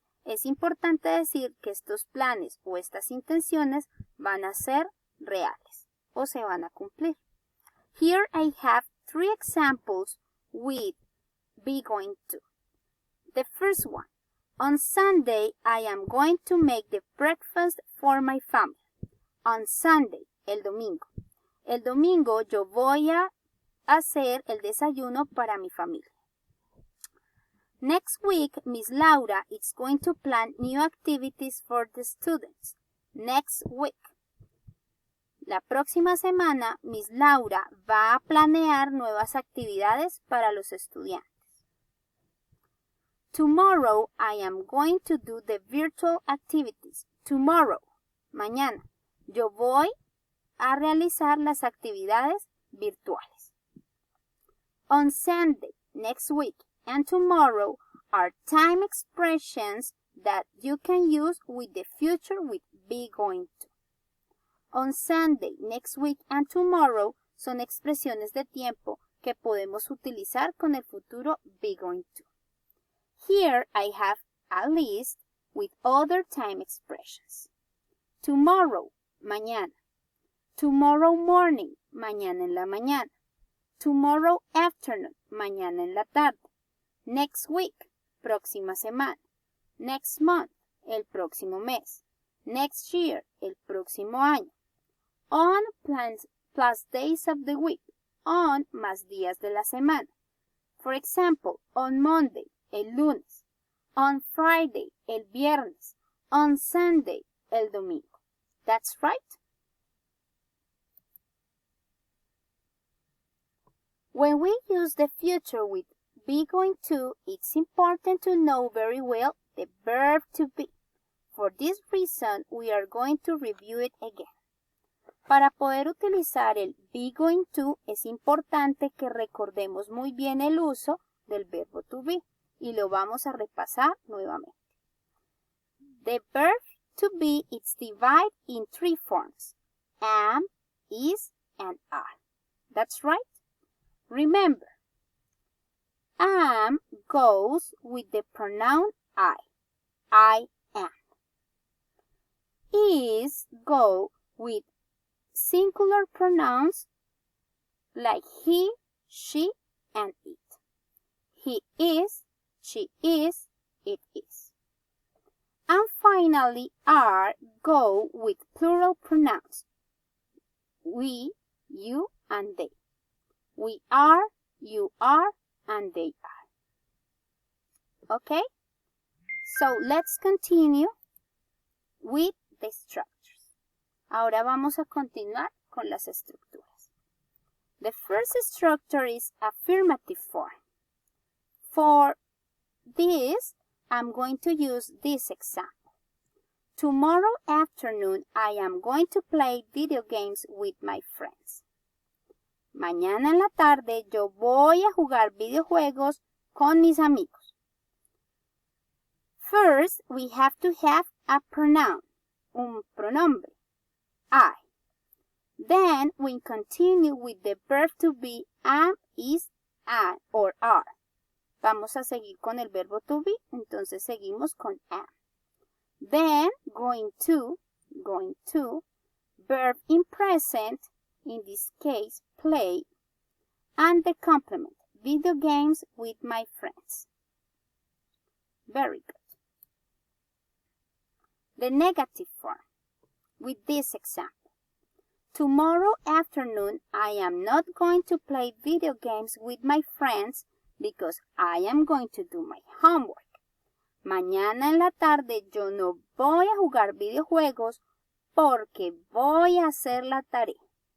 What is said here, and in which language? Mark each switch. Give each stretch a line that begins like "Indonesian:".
Spanish: Es importante decir que estos planes o estas intenciones van a ser reales o se van a cumplir.
English: Here I have 3 examples with be going to. The first one. On Sunday, I am going to make the breakfast for my family. On Sunday,
Spanish: el domingo. El domingo yo voy a hacer el desayuno para mi familia.
English: Next week, Miss Laura is going to plan new activities for the students. Next week.
Spanish: La próxima semana, Miss Laura va a planear nuevas actividades para los estudiantes.
English: Tomorrow, I am going to do the virtual activities.
Spanish: Tomorrow, mañana, yo voy a realizar las actividades virtuales.
English: On Sunday, next week, and tomorrow are time expressions that you can use with the future with be going to. On Sunday, next week, and tomorrow
Spanish: son expresiones de tiempo que podemos utilizar con el futuro be going to.
English: Here I have a list with other time expressions. Tomorrow, mañana. Tomorrow morning,
Spanish: mañana en la mañana.
English: Tomorrow afternoon,
Spanish: mañana en la tarde.
English: Next week,
Spanish: próxima semana.
English: Next month,
Spanish: el próximo mes.
English: Next year,
Spanish: el próximo año.
English: On plus days of the week.
Spanish: On más días de la semana.
English: For example, on Monday,
Spanish: el lunes.
English: On Friday,
Spanish: el viernes.
English: On Sunday,
Spanish: el domingo.
English: That's right. When we use the future with be going to, it's important to know very well the verb to be. For this reason, we are going to review it again.
Spanish: Para poder utilizar el be going to, es importante que recordemos muy bien el uso del verbo to be. Y lo vamos a repasar nuevamente.
English: The verb to be is divided in 3 forms. Am, is, and are. That's right. Remember, am goes with the pronoun I. I am. Is go with singular pronouns like he, she, and it. He is, she is, it is. And finally, are go with plural pronouns. We, you, and they. We are, you are, and they are. Okay? So let's continue with the structures.
Spanish: Ahora vamos a continuar con las estructuras.
English: The first structure is affirmative form. For this, I'm going to use this example. Tomorrow afternoon, I am going to play video games with my friends.
Spanish: Mañana en la tarde, yo voy a jugar videojuegos con mis amigos.
English: First, we have to have a pronoun,
Spanish: un pronombre,
English: I. Then, we continue with the verb to be am, is, and, or are.
Spanish: Vamos a seguir con el verbo to be, entonces seguimos con am.
English: Then, going to, verb in present, in this case, play, and the complement, video games with my friends. Very good. The negative form, with this example. Tomorrow afternoon, I am not going to play video games with my friends because I am going to do my homework.
Spanish: Mañana en la tarde yo no voy a jugar videojuegos porque voy a hacer la tarea.